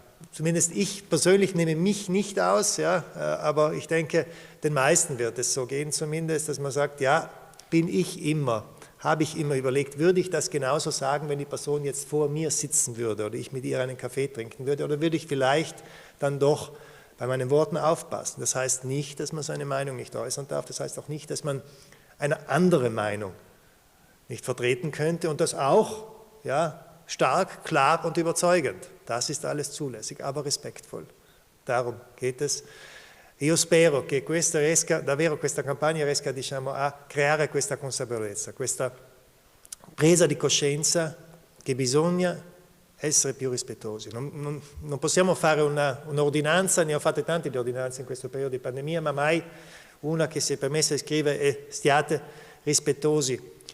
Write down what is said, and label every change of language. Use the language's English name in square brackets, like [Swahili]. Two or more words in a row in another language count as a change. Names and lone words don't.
[German] Zumindest ich persönlich nehme mich nicht aus, ja, aber ich denke, den meisten wird es so gehen zumindest, dass man sagt, ja, bin ich immer, habe ich immer überlegt, würde ich das genauso sagen, wenn die Person jetzt vor mir sitzen würde oder ich mit ihr einen Kaffee trinken würde, oder würde ich vielleicht dann doch bei meinen Worten aufpassen. Das heißt nicht, dass man seine Meinung nicht äußern darf, das heißt auch nicht, dass man eine andere Meinung nicht vertreten könnte und das auch, ja, stark, klar und überzeugend. Das ist alles zulässig, aber respektvoll. Darum geht es. [Italian] Io spero che questa riesca, davvero questa campagna riesca, diciamo, a creare questa consapevolezza, questa presa di coscienza che bisogna essere più rispettosi. Non possiamo fare un'ordinanza, ne ho fatte tante di ordinanze in questo periodo di pandemia, ma mai una che si è permessa di scrivere stiate rispettosi.